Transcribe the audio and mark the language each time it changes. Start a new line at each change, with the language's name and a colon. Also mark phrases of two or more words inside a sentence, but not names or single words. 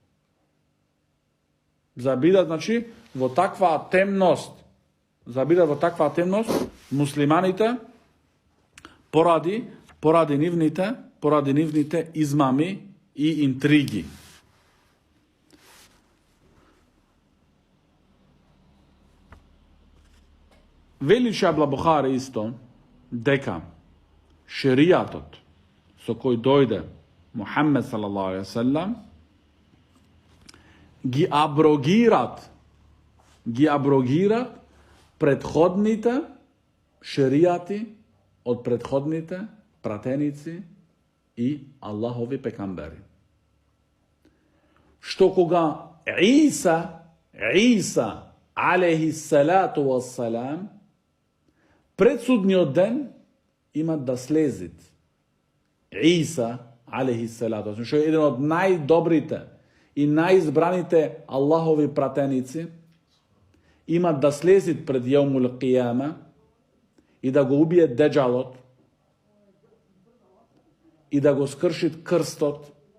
Macedonian: За бидат, значи, во таква темност муслиманите поради нивните измами и интриги. Вели Шейх Абдулла Бухари исто дека шеријатот со кој дојде Мухаммед
Arabic: صلى الله عليه وسلم
Macedonian: ги аброгират предходните шеријати од предходните пратеници и Аллахови пекамбери. Што кога Иса
Arabic: عليه الصلاة والسلام
Macedonian: пред судниот ден има да слезит Иса
Arabic: عليه الصلاة,
Macedonian: што е еден од најдобрите и најизбраните Аллахови пратеници, има да слезит пред
Arabic: يوم القيامة
Macedonian: и да го убие деџалот и да го скршит крстот.